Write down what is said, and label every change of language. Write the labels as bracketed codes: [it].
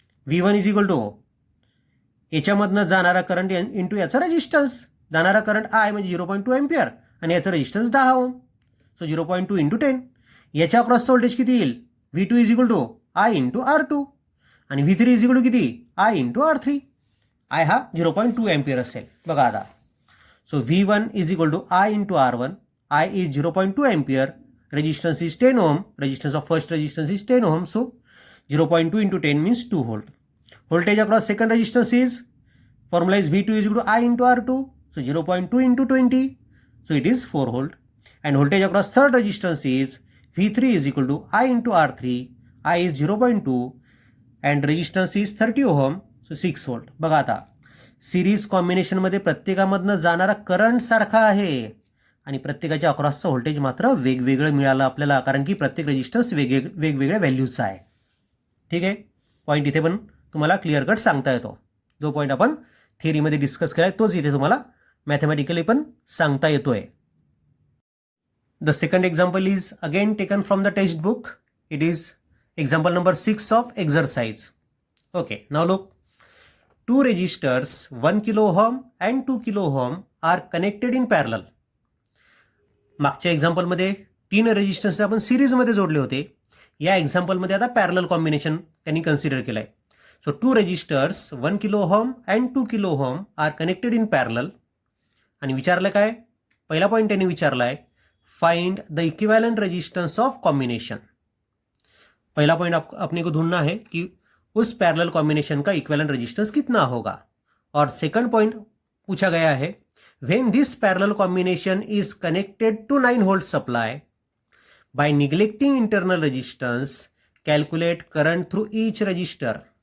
[mr] V1 is equal to याच्यामधनं जाणारा current into याचा रेजिस्टन्स. जाणारा करंट आय म्हणजे 0.2 एम्पियर आणि याचा रेजिस्टन्स 10 ओम. So 0.2 into 10. याच्या अक्रॉसचा व्होल्टेज किती येईल? V2 is equal to I into R2 आणि V3 इज इक्वल टू किती? I into R3. आय हा 0.2 एम्पियर असेल. बघा आता. [en] So V1 is equal to I into R1. I is 0.2 ampere, resistance is 10 ohm, resistance of first resistance is 10 ohm, so 0.2 into 10 means 2 volt. Voltage across second resistance is, formula is V2 is equal to I into R2, so 0.2 into 20, so it is 4 volt. And voltage across third resistance is V3 is equal to I into R3, I is 0.2 and resistance is 30 ohm, so 6 volt. [mr] बघा आता, series कॉम्बिनेशनमध्ये प्रत्येकामधनं जाणारा current सारखा आहे आणि प्रत्येकाच्या अक्रॉसचं voltage मात्र वेगवेगळं मिळालं आपल्याला, कारण की प्रत्येक रेजिस्टन्स वेगवेगळ्या व्हॅल्यूजचा आहे. ठीक आहे. पॉईंट इथे पण तुम्हाला क्लिअर कट सांगता येतो. जो पॉईंट आपण थिअरीमध्ये डिस्कस केला आहे तोच इथे तुम्हाला मॅथमॅटिकली पण सांगता येतोय. [en] The second example is again taken from the text book. It is example number 6 of exercise. Okay, now look. 2 resistors 1 kilo ohm and 2 kilo ohm are connected in parallel. [mr] मागच्या एक्झाम्पलमध्ये 3 resistance आपण सिरीजमध्ये जोडले होते. या एक्झाम्पलमध्ये आता पॅरलल कॉम्बिनेशन त्यांनी consider केलं आहे. [en] So 2 resistors 1 kilo ohm and 2 kilo ohm are connected in parallel. [mr] आणि विचारलं काय? पहिला पॉईंट त्यांनी विचारला आहे, [en] Find the equivalent resistance of combination. [hi] पहला पॉइंट अपने को ढूंढना है कि उस पैरेलल कॉम्बिनेशन का इक्विवेलेंट रेजिस्टेंस कितना होगा. और सेकंड पॉइंट पूछा गया है, [en] When this parallel combination is connected to 9 volt supply by neglecting internal resistance calculate current through each resistor.